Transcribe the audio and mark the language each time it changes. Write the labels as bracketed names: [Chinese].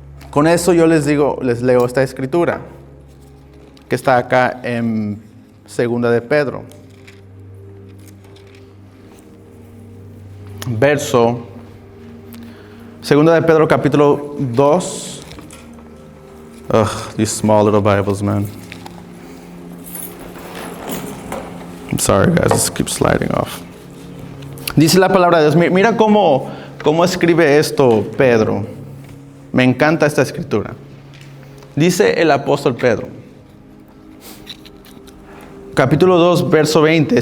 [Spanish] Con eso yo les leo esta escritura, que está acá en 2 de Pedro. Verso 2 de Pedro capítulo 2. [English] Ugh, these small little Bibles, man. I'm sorry, guys, this keeps sliding off. [Spanish] Dice la palabra de Dios. Mira cómo escribe esto Pedro. Me encanta esta escritura. Dice el apóstol Pedro, capítulo 2, verso 20.